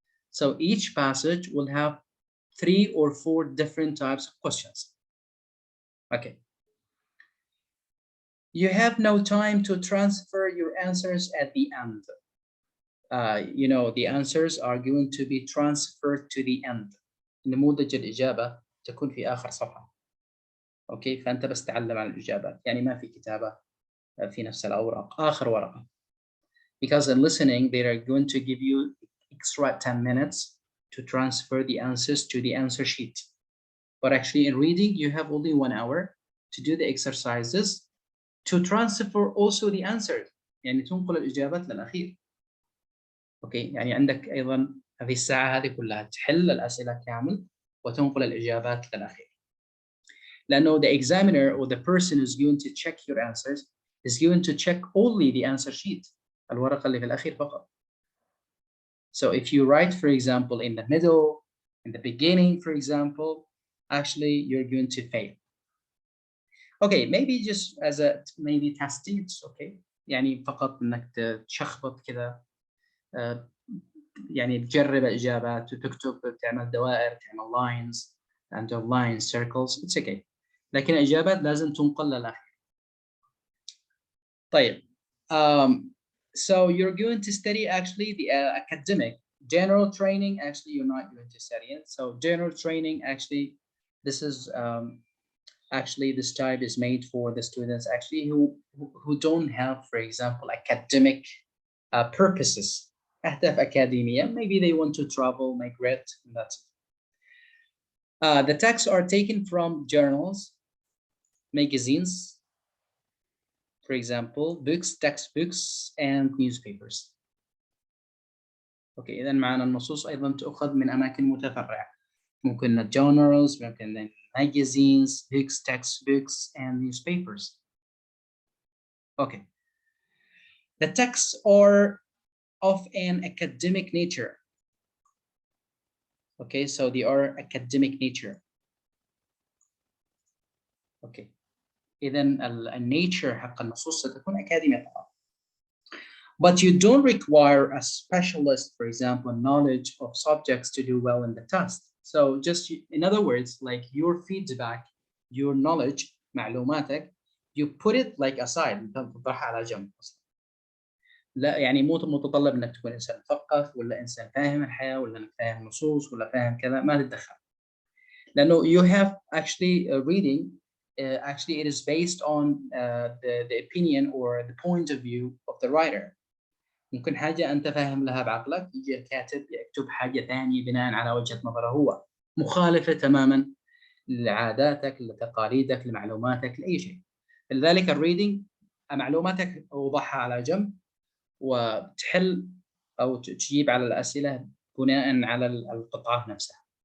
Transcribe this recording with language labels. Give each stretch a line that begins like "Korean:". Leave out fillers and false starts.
English: So each passage will have 3 or 4 different types of questions. Okay. You have no time to transfer your answers at the end. The answers are going to be transferred to the end.
Arabic: نموذج الإجابة تكون في آخر صفحة. أوكي، فأنت بس تعلم على الإجابات، يعني ما في كتابة في نفس الأوراق آخر ورقة.
English: Because in listening they are going to give you extra 10 minutes to transfer the answers to the answer sheet. But actually in reading you have only 1 hour to do the exercises to transfer also the answers.
Arabic: يعني تنقل الإجابات للأخير. أوكي يعني عندك أيضا هذه الساعة هذه كلها تحل الأسئلة كامل وتنقل الإجابات للأخير. لأنه
English: the examiner or the person who's going to check your answers is going to check only the answer sheet.
Arabic: الورقة اللي في الأخير فقط.
English: So if you write, for example, in the middle, in the beginning, for example, actually you're going to fail. Okay, maybe just as a maybe testing, it's okay.
Arabic: يعني فقط إنك تشخبط كذا يعني تجرب إجابات وتكتب تعمل دوائر تعمل
English: lines underline circles it's okay.
Arabic: لكن الإجابات لازم تنقل للأخير. طيب
English: so you're going to study actually the academic general training. Actually you're not going to study it. So general training actually this is actually this type is made for the students actually who don't have, for example, academic purposes.
Arabic: أهداف أكاديمية.
English: Maybe they want to travel, migrate, and that's it. The texts are taken from journals, magazines, for example, books, textbooks, and newspapers.
Arabic: Okay, إذن معنا النصوص أيضا تؤخذ من أماكن متفرعة. ممكن
English: journals, ممكن magazines, books, textbooks, and newspapers. Okay. The texts are of an academic nature. Okay, so they are academic nature. Okay.
Arabic: إذن النيتشر حق النصوص ستكون أكاديمية طبعا.
English: But you don't require a specialist, for example, knowledge of subjects to do well in the test. So just in other words, like your feedback, your knowledge,
Arabic: معلوماتك,
English: you put it like aside.
Arabic: تضعها على جنب. لا يعني مو متطلب انك تكون انسان مثقف ولا انسان فاهم الحياة ولا انك فاهم نصوص ولا فاهم كذا ما تتدخل. لأنه
English: you have actually reading. Actually, it is based on the opinion or the point of view of the writer.
Arabic: ممكن حاجة أنت فاهم لها بعقلك يجي الكاتب يكتب حاجة ثانية بناء على وجهة نظره هو مخالفة تماما لعاداتك لتقاليدك لمعلوماتك لأي شيء. لذلك الريدنج معلوماتك وضعها على جنب وتحل أو تجيب على الأسئلة بناء على القطعة نفسها.